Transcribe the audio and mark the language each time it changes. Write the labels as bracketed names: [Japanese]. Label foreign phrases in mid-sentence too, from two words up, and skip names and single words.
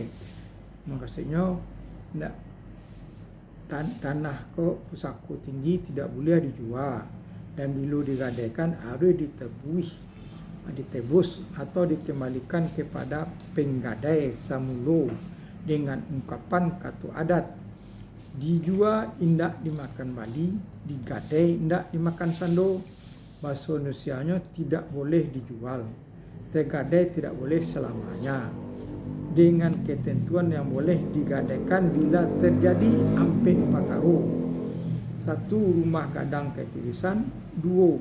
[Indonesian] Maksudnya tanah ke pusaka tinggi tidak boleh dijual dan bila digadaikan harus ditebus atau dikembalikan kepada penggadai samulo dengan ungkapan kata adat. [Minangkabau] Dijual indak dimakan bali, digadai indak dimakan sando. [Indonesian] Bahasa Indonesianya tidak boleh dijual, tergadai tidak boleh selamanya. Dengan ketentuan yang boleh digadaikan bila terjadi [Minangkabau] ampe pakaru. [Indonesian] 1. Rumah gadang ketirisan. 2.